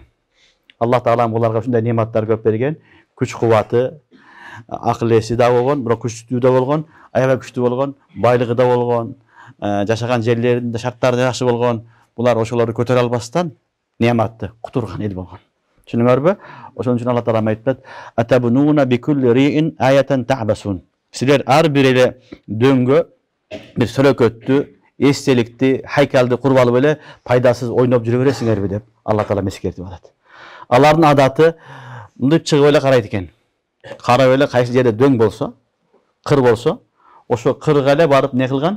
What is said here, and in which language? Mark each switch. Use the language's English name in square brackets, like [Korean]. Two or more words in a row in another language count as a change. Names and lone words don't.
[Kyrgyz] Алла таала буларга ушундай нематтар көп берген, күч кубаты, акыл эси да болгон, бирок күчтүү да болгон, аябай күчтүү болгон, байлыгы да болгон, жашаган жерлеринде шарттары да жакшы болгон. Булар ошолорду көтөрө албастан нематты кутурган эл болгон. Түшүнүңөрбү? Ошон үчүн Алла таала айтат: [Arabic] "أتبنون بكل ريع آية تعبثون." [Kyrgyz] Силер ар бир эле дөңгө бир сөлөкөттү, эстеликти, хайкалды куруп алып эле пайдасыз ойноп жүрө бересиңерби деп Алла таала эскертип атат. Алардын адаты мынтип чыгып эле карайт экен. Карап эле кайсы жерде дөң болсо, кыр болсо, ошо кырга эле барып не кылган?